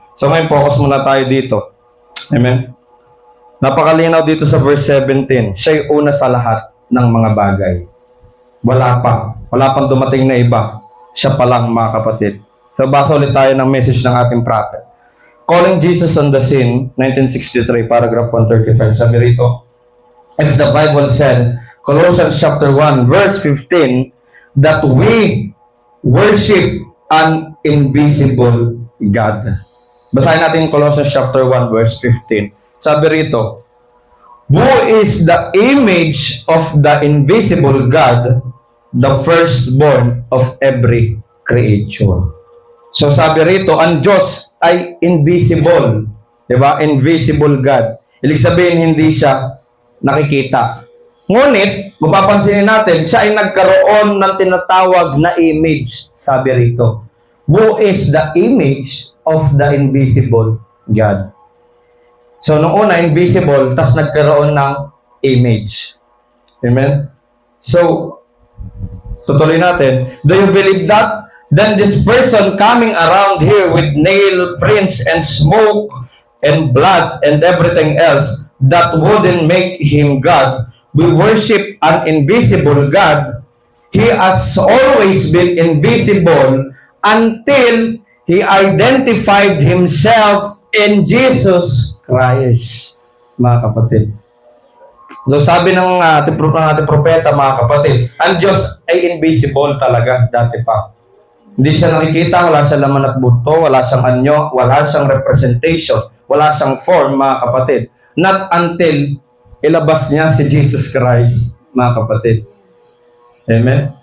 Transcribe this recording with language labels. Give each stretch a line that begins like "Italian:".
Filipino: So ngayon, focus muna tayo dito. Amen? Napakalinaw dito sa verse 17. Siya'y una sa lahat ng mga bagay. Wala pang dumating na iba. Siya pa lang, mga kapatid. So basa ulit tayo ng message ng ating prophet.
English: Calling Jesus on the Scene, 1963, paragraph 135.
Filipino: Sabi rito,
English: if the Bible said, Colossians chapter 1, verse 15, that we worship an invisible God.
Filipino: Basahin natin
English: Colossians chapter 1, verse 15.
Filipino: Sabi rito,
English: who is the image of the invisible God, the firstborn of every creature.
Filipino: So sabi rito, ang Diyos ay invisible. Diba? Invisible God. Ibig sabihin, hindi siya nakikita. Ngunit, mapapansinin natin, siya ay nagkaroon ng tinatawag na image.
English: Sabi rito, who is the image of the invisible God.
Filipino: So, nung una, invisible, tas nagkaroon ng image. Amen? So, tutuloy natin.
English: Do you believe that? Then this person coming around here with nail prints and smoke and blood and everything else that wouldn't make him God. We worship an invisible God. He has always been invisible until He identified Himself in Jesus Christ,
Filipino: mga kapatid. So sabi ng ating propeta, mga kapatid, ang Diyos ay invisible talaga dati pa. Hindi siya nakikita, wala siyang laman at buto, wala siyang anyo, wala siyang representation, wala siyang form, mga kapatid.
English: Not until
Filipino: ilabas niya si Jesus Christ, mga kapatid. Amen?